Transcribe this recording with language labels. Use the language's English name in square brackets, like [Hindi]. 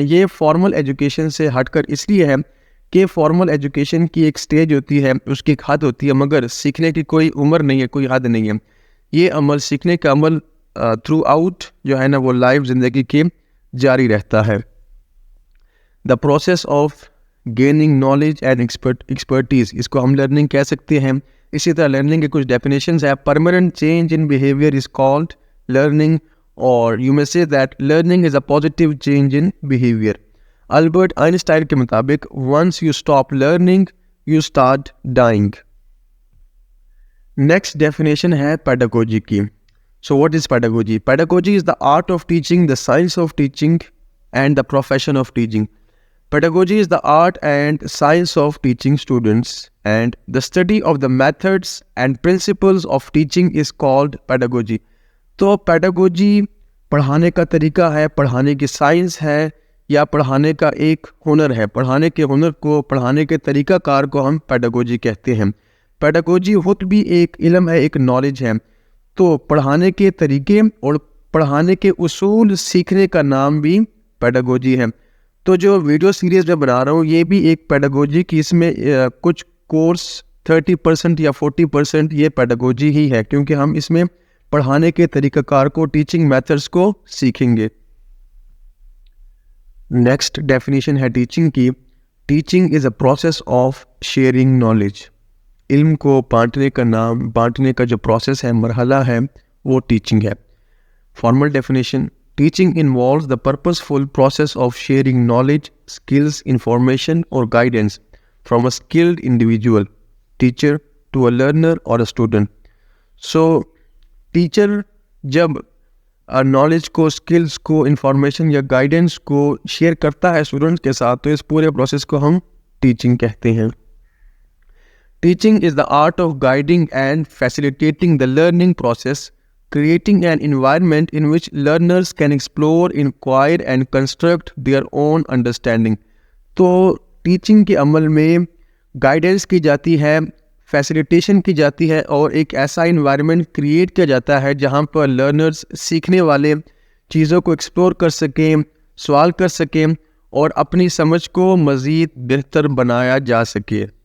[Urdu] یہ formal education سے ہٹ کر اس لیے ہے کہ فارمل ایجوکیشن کی ایک سٹیج ہوتی ہے, اس کی ایک حد ہوتی ہے, مگر سیکھنے کی کوئی عمر نہیں ہے, کوئی حد نہیں ہے. یہ عمل, سیکھنے کا عمل تھرو آؤٹ جو ہے نا وہ لائف زندگی کے جاری رہتا ہے. [English] the process of gaining knowledge and expertise, [Urdu] اس کو ہم لرننگ کہہ سکتے ہیں. اسی طرح لرننگ کے کچھ ڈیفینیشنز ہیں. [English] Permanent change in behaviour is called learning, or you may say that learning is a positive change in behavior. Albert Einstein [Urdu] کے مطابق [English] once you stop learning you start dying. Next definition ہے pedagogy کی. So what is pedagogy? Pedagogy is the art of teaching, the science of teaching and the profession of teaching. Pedagogy is the art and science of teaching students, and the study of the methods and principles of teaching is called pedagogy. [Urdu] تو pedagogy پڑھانے کا طریقہ ہے, پڑھانے کی science ہے, یا پڑھانے کا ایک ہنر ہے. پڑھانے کے ہنر کو, پڑھانے کے طریقہ کار کو ہم پیڈاگوجی کہتے ہیں. پیڈاگوجی خود بھی ایک علم ہے, ایک نالج ہے. تو پڑھانے کے طریقے اور پڑھانے کے اصول سیکھنے کا نام بھی پیڈاگوجی ہے. تو جو ویڈیو سیریز میں بنا رہا ہوں یہ بھی ایک پیڈاگوجی کی, اس میں کچھ کورس 30% یا 40% یہ پیڈاگوجی ہی ہے, کیونکہ ہم اس میں پڑھانے کے طریقہ کار کو, ٹیچنگ میتھڈس کو سیکھیں گے. [English] Next definition ہے teaching کی. Teaching is a process of sharing knowledge. [Urdu] علم کو بانٹنے کا جو پروسیس ہے, مرحلہ ہے, وہ ٹیچنگ ہے. [English] Formal definition: teaching involves the purposeful process of sharing knowledge, skills, information اور guidance from a skilled individual teacher to a learner اور a student. [Urdu] سو ٹیچر جب نالج کو, اسکلس کو, انفارمیشن یا گائیڈنس کو شیئر کرتا ہے اسٹوڈنٹس کے ساتھ, تو اس پورے پروسیس کو ہم ٹیچنگ کہتے ہیں. [English] Teaching is the art of guiding and facilitating the learning process, creating an environment in which learners can explore, inquire and construct their own understanding. [Urdu] تو ٹیچنگ کے عمل میں گائیڈنس کی جاتی ہے, فیسیلیٹیشن کی جاتی ہے, اور ایک ایسا انوائرمنٹ کریٹ کیا جاتا ہے جہاں پر لرنرز, سیکھنے والے, چیزوں کو ایکسپلور کر سکیں, سوال کر سکیں اور اپنی سمجھ کو مزید بہتر بنایا جا سکے.